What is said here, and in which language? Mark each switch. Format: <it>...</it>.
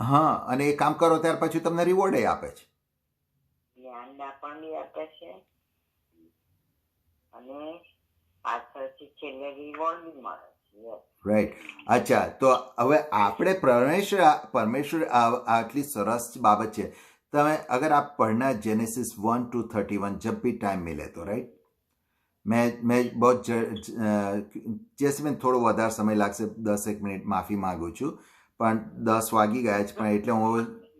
<gu>હા, અને એ કામ કરો ત્યાર પછી તમને રિવોર્ડ એ આપે છે, જ્ઞાન પણ બી આપે છે, અને પાછળથી છેલ્લે રિવોર્ડ બી મળે છે. રાઈટ. અચ્છા, તો હવે આપણે પરમેશ્વર આટલી સરસ બાબત છે. તમે અગર આપ</gu> <hi>પढ़ना जेनेसिस 1 to 31 जब भी टाइम मिले तो.</hi> <en>Right.</en> <hi>मैं बहुत जैसे मैं</hi> <gu>થોડો વધારે સમય લાગશે, 10 મિનિટ માફી માંગુ છું, પણ 10 વાગી ગયા છે, પણ એટલે હું.</gu>